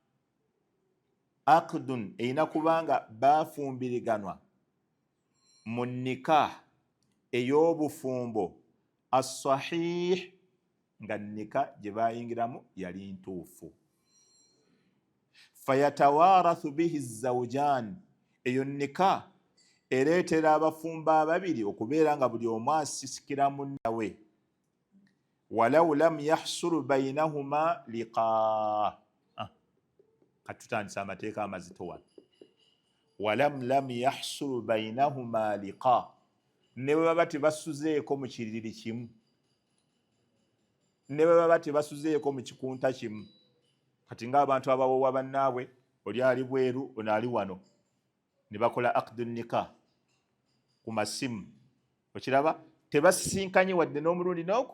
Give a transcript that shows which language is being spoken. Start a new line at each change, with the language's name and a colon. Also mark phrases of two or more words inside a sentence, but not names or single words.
Ganda: Aqdun erina kubanga bafumbiriganwa mu nika ey'obufumbo as-sahih nga nika gye bayingiramu yali ntuufu.
Arabic: فيتوارث به زوجان,
Ganda: eyo nika ereetera abafumbo ababiri okubeera nga buli omu asisikira munnawe.
Arabic: ولو لم يحصل بينهما لقاء,
Ganda: katutandisa amateeka amazito wano.
Arabic: لم يحصل بينهما لقاء,
Ganda: ne bwe baba tebasuzeeko mu kiriri kimu, ne bwe baba tebasuzeeko mu kikunta kimu. Kati ng'abantu abawoowa bannaabwe, oli ali bweru ono ali wano, ne bakola aqdu nika ku masimu, okiraba tebasisinkanye wadde n'omulundi n'ogu.